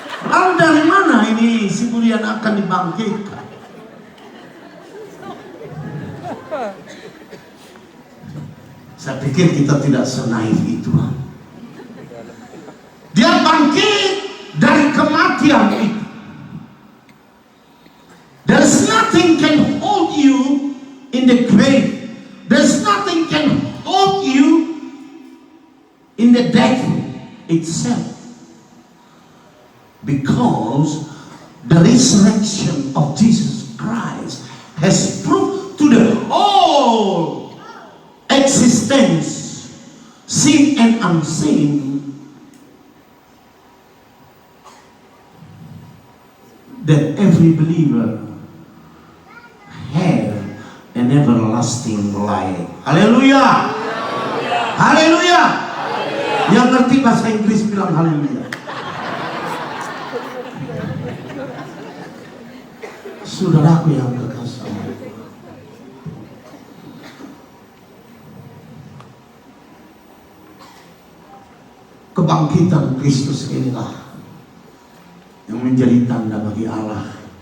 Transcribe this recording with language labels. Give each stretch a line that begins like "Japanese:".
Indonesian: Lalu dari mana ini Siburian akan dibangkitkan? Saya pikir kita tidak senaif itu. Dia bangkit dari kematian itu.
English: There's nothing can hold you in the grave. There's nothing can hold you in the death itself. Because the resurrection of Jesus Christ has proved to the whole existence, seen and unseen, that every believer have an everlasting life.
Indonesian: Haleluya! Haleluya! Yang ngerti bahasa Inggris bilang haleluya. Saudaraku yang terkasih, kebangkitan Kristus inilah yang menjadi tanda bagi Allah